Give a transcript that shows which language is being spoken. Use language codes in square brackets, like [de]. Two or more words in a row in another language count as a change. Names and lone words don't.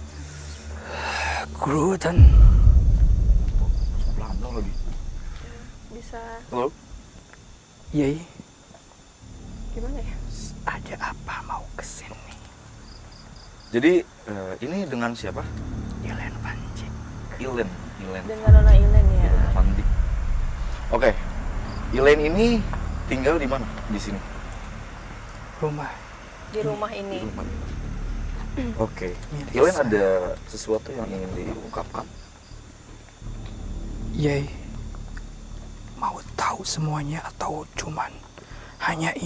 [id] Grotan. Belanda lagi. Bisa Halo? Yey, gimana ya? ada apa mau kesini? Jadi ini dengan siapa? Ilen Panji. Ilen. Dengan Nona Ilen ya. Van Dijk. Oke. Ilen ini tinggal di mana? Di sini. Rumah. Di rumah Di ini. rumah. Oke. Milik Ilen saya. ada sesuatu yang ingin diungkapkan? Yey, mau tahu semuanya atau cuman hanya ingin?